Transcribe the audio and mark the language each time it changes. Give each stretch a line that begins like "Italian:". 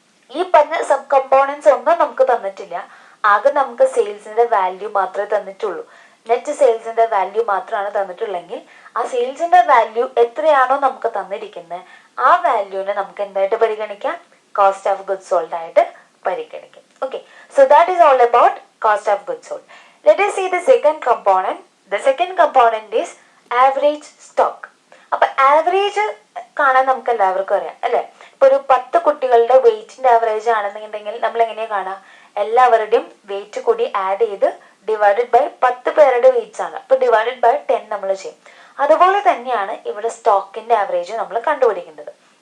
Malayalam: ഈ പറഞ്ഞ sub components ഒന്നും നമുക്ക് തന്നിട്ടില്ല. ആകെ നമുക്ക് സെയിൽസിന്റെ വാല്യൂ മാത്രമേ തന്നിട്ടുള്ളൂ. നെറ്റ് സെയിൽസിന്റെ വാല്യൂ മാത്രമാണ് തന്നിട്ടുള്ളെങ്കിൽ ആ സെയിൽസിന്റെ വാല്യൂ എത്രയാണോ നമുക്ക് തന്നിരിക്കുന്നത് ആ വാല്യൂവിനെ നമുക്ക് എന്തായിട്ട് പരിഗണിക്കാം? കോസ്റ്റ് ഓഫ് ഗുഡ്സ് സോൾഡ് ആയിട്ട് പരിഗണിക്കാം. Okay.
English: So that is all about cost of goods sold. Let us see the second component. The second component is average stock.
Malayalam: അപ്പൊ ആവറേജ് കാണാൻ നമുക്ക് എല്ലാവർക്കും അറിയാം അല്ലെ? ഇപ്പൊ ഒരു 10 കുട്ടികളുടെ വെയിറ്റിന്റെ ആവറേജ് ആണെന്നുണ്ടെങ്കിൽ നമ്മൾ എങ്ങനെയാ കാണാം? എല്ലാവരുടെയും വെയിറ്റ് കൂടി ആഡ് ചെയ്ത് ഡിവൈഡഡ് ബൈ 10 പേരുടെ വെയിറ്റ്സ് ആണ്. അപ്പൊ ഡിവൈഡഡ് ബൈ 10 നമ്മൾ ചെയ്യും. അതുപോലെ തന്നെയാണ് ഇവിടെ സ്റ്റോക്കിന്റെ ആവറേജ് നമ്മൾ കണ്ടുപിടിക്കേണ്ടത്.